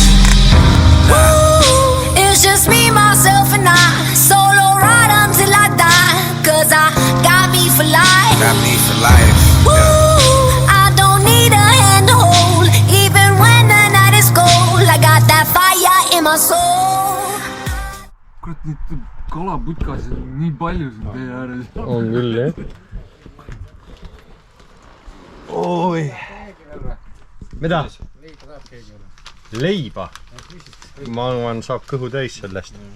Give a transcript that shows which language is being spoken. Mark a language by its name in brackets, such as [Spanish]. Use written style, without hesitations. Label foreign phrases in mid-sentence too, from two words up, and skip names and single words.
[English] It's just me, myself and I. Solo ride until I die. Cause I got me for life. Got me for life. I don't need a hand to hold. Even when the night is cold, I got that fire in my soul. [Estonian] Kurat, neid kalaputkasid on nii palju siin tee ääres. On küll, jah. Oi. Mida? Leiba? Ma arvan, saab kõhu täis sellest.